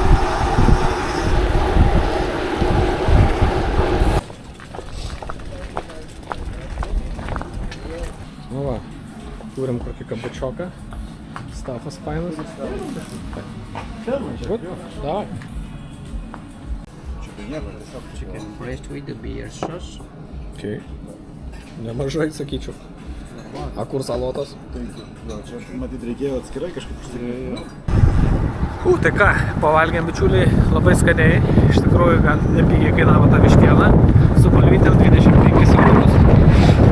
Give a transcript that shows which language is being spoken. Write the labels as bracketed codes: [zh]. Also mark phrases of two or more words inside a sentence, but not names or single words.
[lt] Nu va, turim kokį kabučioką. Stafas fainas. Давай. [en] Chicken breast with the beer sauce. [lt] Okay. Nemažai, sakyčiau. A kur salotas? Čia matyt reikėjo atskirai kažkaip užsikrėti. Tai ką, pavalgėm bičiuliai labai skaniai. Iš tikrųjų, gan nepigiai kainavo ta vištiena. Su bulvytėm 25 eurus.